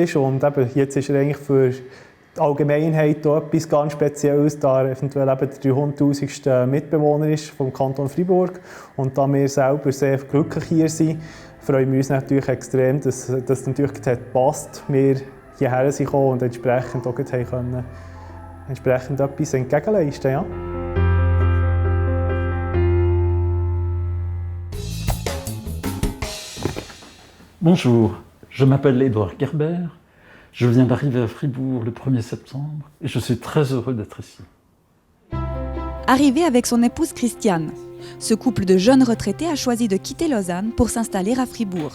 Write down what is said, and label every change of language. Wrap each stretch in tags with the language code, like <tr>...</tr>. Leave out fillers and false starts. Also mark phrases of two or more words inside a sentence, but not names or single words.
<de>Und eben jetzt ist er eigentlich für die Allgemeinheit auch etwas ganz Spezielles, da er eventuell eben der 300'000. Mitbewohner ist vom Kanton Freiburg. Und da wir selber sehr glücklich hier sind, freuen wir uns natürlich extrem, dass das natürlich passt, wir hierher sind gekommen und entsprechend auch können, entsprechend etwas entgegenleisten. Ja.</de> <fr>Bonjour, je m'appelle Édouard Gerber, je viens d'arriver à Fribourg le 1er septembre et je suis très heureux d'être ici. Arrivé avec son épouse Christiane, ce couple de jeunes retraités a choisi de quitter Lausanne pour s'installer à Fribourg.</fr>